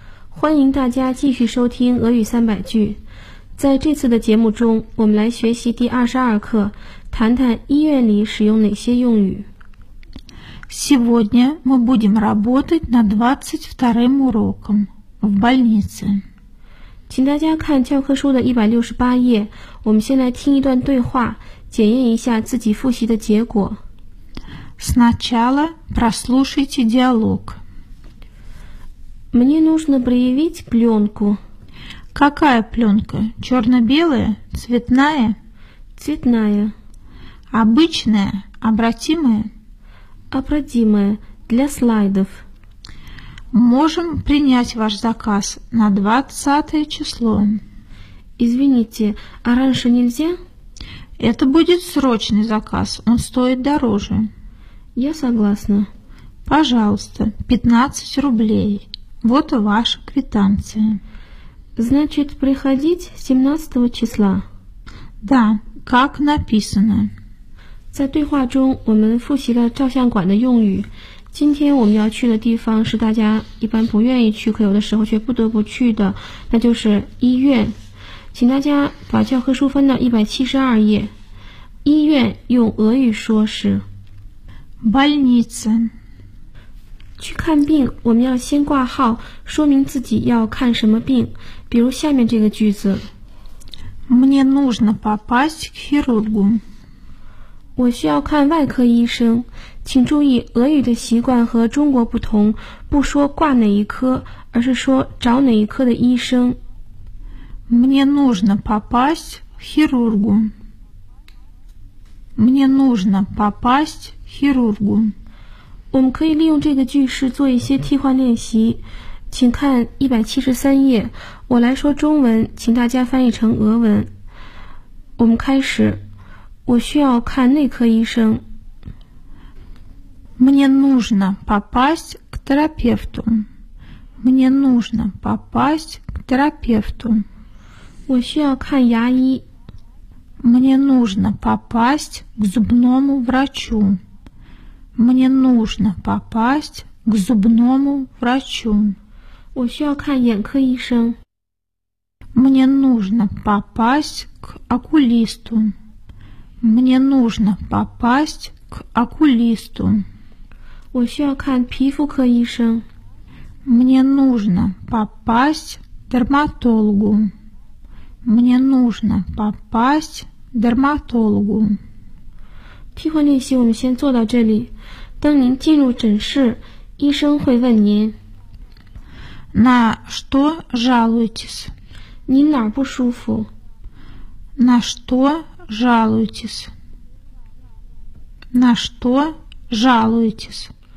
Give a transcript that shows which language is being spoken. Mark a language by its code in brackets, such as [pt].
[zh] 欢迎大家继续收听俄语三百句。在这次的节目中，我们来学习第22课，谈谈医院里使用哪些用语。 [ru] Сегодня мы будем работать над 22 уроком。 В больнице. [zh] 请大家看教科书的168页，我们先来听一段对话，检验一下自己复习的结果。 [ru] Сначала прослушайте диалог. Мне нужно проявить пленку. Какая пленка? Черно-белая? Цветная? Цветная. Обычная? Обратимая? Обратимая, для слайдов. Можем принять ваш заказ на 20 число. Извините, а раньше нельзя? Это будет срочный заказ, он стоит дороже. Я согласна. Пожалуйста, 15 рублей. Вот и ваша квитанция. Значит, приходить 17 числа? Да, как написано. [zh] 在对话中我们复习了照相馆的用语。今天我们要去的地方是大家一般不愿意去，可有的时候却不得不去的，那就是医院。请大家把教科书翻到172页。医院用俄语说是 [ru] больница。 [zh] 去看病我们要先挂号，说明自己要看什么病，比如下面这个句子。 [ru] Мне нужно попасть к хирургу。 [zh] 我需要看外科医生。请注意，俄语的习惯和中国不同，不说挂哪一科，而是说找哪一科的医生。 [ru] Мне нужно попасть к хирургу. Мне нужно попасть к хирургу. [zh] 我们可以利用这个句式做一些替换练习。请看173页，我来说中文，请大家翻译成俄文。我们开始。我需要看内科医生。 [ru] Мне нужно попасть к терапевту. Мне нужно попасть к терапевту. [zh] 我需要看牙医。 [ru] Мне нужно попасть к зубному врачу. Мне нужно попасть к зубному врачу. [zh] 我需要看眼科医生。 [ru] Мне нужно попасть к окулисту. Мне нужно попасть к окулисту. [zh] 我需要看皮肤科医生。 [ru] Мне нужно попасть к дерматологу. Мне нужно попасть к дерматологу. [zh] Тихоня, 练习我们先做到这里。当您进入诊室，医生会问您。 [ru] На что жалуетесь? [zh] 您哪儿不舒服？ [ru] На что жалуетесь? На что жалуетесь?